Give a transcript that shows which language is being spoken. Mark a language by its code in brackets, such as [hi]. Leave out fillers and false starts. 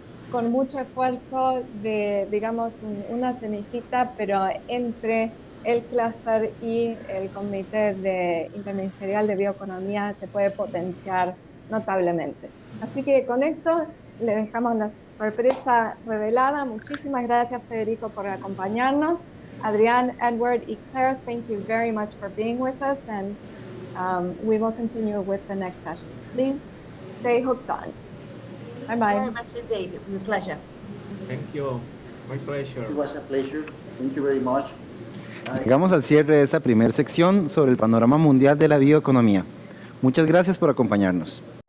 [es] con mucho esfuerzo de, digamos, una semillita, pero entre el clúster y el Comité Interministerial de Bioeconomía se puede potenciar notablemente. Así que con esto le dejamos la sorpresa revelada. Muchísimas gracias, Federico, por acompañarnos. [en] Adrián, Edward, y Claire, thank you very much for being with us, and we will continue with the next session. Please stay hooked on. Bye-bye. Very much indeed. It was a pleasure. Thank you. My pleasure. It was a pleasure. Thank you very much. [es] Llegamos al cierre de esta primera sección sobre el panorama mundial de la bioeconomía. Muchas gracias por acompañarnos.